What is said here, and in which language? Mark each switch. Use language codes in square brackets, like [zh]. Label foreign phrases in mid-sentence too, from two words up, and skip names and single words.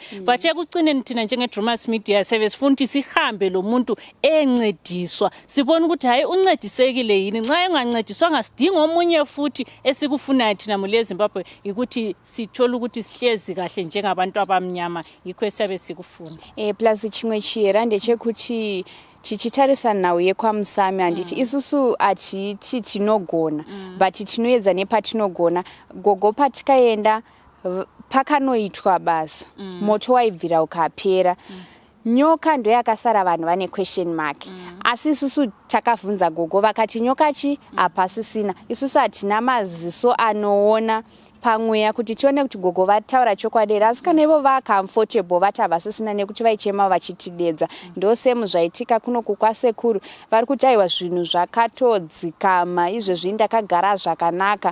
[nd] But ekucineni thina njenge Drewmas Media Service futhi sihambe lo muntu encediswa, sibona ukuthi hayi uncedisekile yini. Nxa engancediswanga sidinga omunye futhi esikufunayo thina mule Zimbabwe ukuthi sithola ukuthi sihlezi kahle njengabantu abamnyama, yikho esabe sikufuna. [sn] Plus chimwe chiyera ndechekuti tichitarisa nhau yekwaMusami handiti isusu atiti tinogona but tinoedza nepatinogona. Gogo patikaenda pakanoitwa basa, moto waibvira ukapera. Nyoka ndo yakasara vanhu vane [en] question mark. [sn] Asi isusu takavhunza gogo vakati nyokachi hapasisina. Isusu hatina maziso anoona pamweya kuti tione kuti gogo vataura chokwadi. Asi kana ivo comfortable vati havasisina nekuti vaichema vachitidedza. Ndo semu zvaitika kunoku kwaSekuru. Vari kuti aiwa zvinhu zvakatodzikama, izvezvi ndakagara zvakanaka.